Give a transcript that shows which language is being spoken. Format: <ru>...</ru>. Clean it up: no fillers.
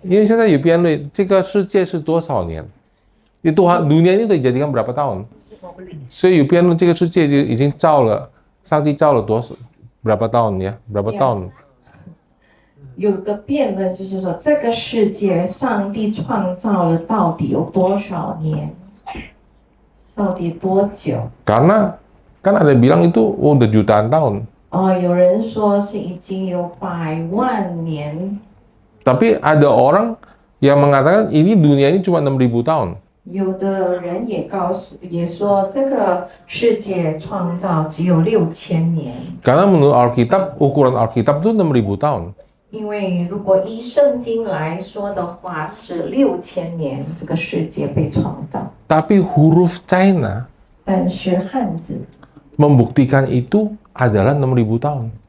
<zh>因为现在有辩论，这个世界是多少年？</zh> <id>dunia ini udah dijadikan berapa tahun?</id> <zh>所以有辩论，这个世界就已经造了，上帝造了</zh> <id>berapa tahun ya? Berapa tahun?</id> <zh>有个辩论就是说，这个世界上帝创造了到底有多少年？到底多久？</zh> <id>Karena kan ada yang bilang itu udah jutaan tahun.</id> <zh>有人说是已经有100万年，</zh> <id>Tapi ada orang yang mengatakan ini dunia ini cuma 6.000 tahun.</id> <zh>有的人也说，这个世界创造只有6000年，</zh> <id>Karena menurut Alkitab, ukuran Alkitab itu 6.000 tahun.</id> <zh>因为如果依圣经来说的话，是6000年这个世界被创造。</zh> <id>Tapi huruf China</id> <zh>但是汉字</zh> <id>membuktikan itu adalah 6.000 tahun.</id>